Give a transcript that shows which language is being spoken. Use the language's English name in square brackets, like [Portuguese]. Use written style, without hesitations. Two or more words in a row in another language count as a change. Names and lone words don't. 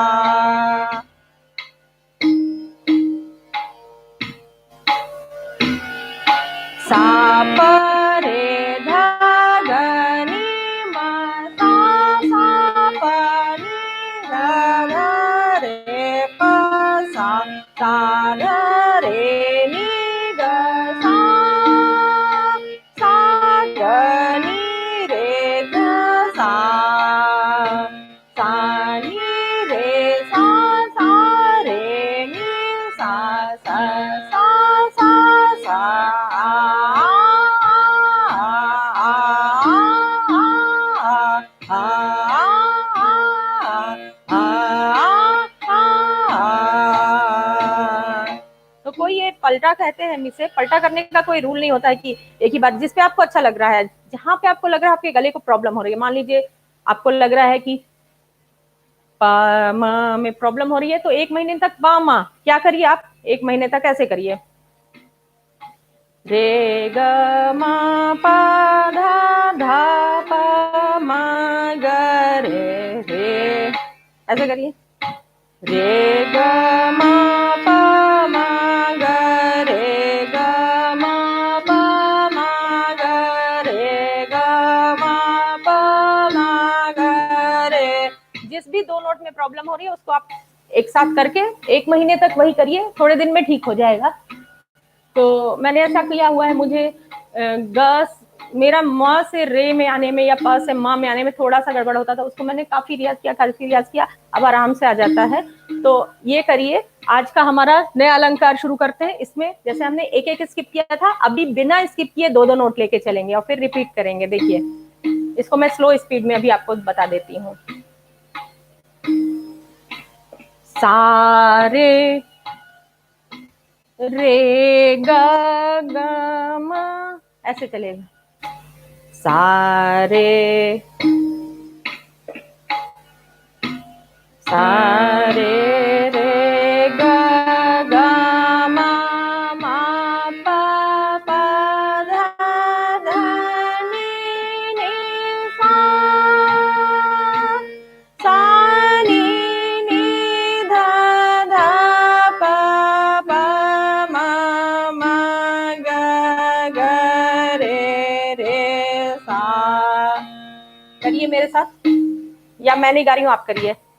[Hindi] सा प रे धा ग नी मा सा सा प नी ध ध रे प सा। सा ध रे नी ग सा, सा ग नी रे ग सा। सा नी रे सा, सा रे नी सा, सा सा सा सा। तो कोई ये पलटा कहते हैं, इसे पलटा करने का कोई रूल नहीं होता है कि एक ही बात, जिस पे आपको अच्छा लग रहा है, जहां पे आपको लग रहा है आपके गले को प्रॉब्लम हो रही है। मान लीजिए आपको लग रहा है कि पा मा में प्रॉब्लम हो रही है, तो 1 महीने तक पा मा क्या करिए आप, 1 महीने तक ऐसे करिए। रे ग मा पा धा धा पा मा ग रे रे, ऐसे करिए। रे ग मा पा मा ग रे ग मा पा मा ग रे ग मा पा मा ग रे। जिस भी 2 नोट में प्रॉब्लम हो रही है उसको आप एक साथ करके 1 महीने तक वही करिए, थोड़े दिन में ठीक हो जाएगा। तो मैंने ऐसा किया हुआ है, मुझे ग मेरा म से रे में आने में या प से म में आने में थोड़ा सा गड़बड़ होता था, उसको मैंने काफी रियाज किया, काफी रियाज किया, अब आराम से आ जाता है। तो ये करिए। आज का हमारा नया अलंकार शुरू करते हैं। इसमें जैसे हमने एक एक स्किप किया था, अभी बिना स्किप किए 2-2 नोट लेके चलेंगे और फिर रिपीट करेंगे। देखिए इसको मैं [English] slow speed [Hindi] में अभी आपको बता देती हूँ। सारे रे ग ग म, ऐसे चलेगा। सारे सारे रे ग ग म मा पा पा धा धा नी नी सा, सा नी नी धा धा पा पा मा मा ग ग रे रे सा। करिए मेरे साथ, या मैं नहीं गा रही हूँ, आप करिए।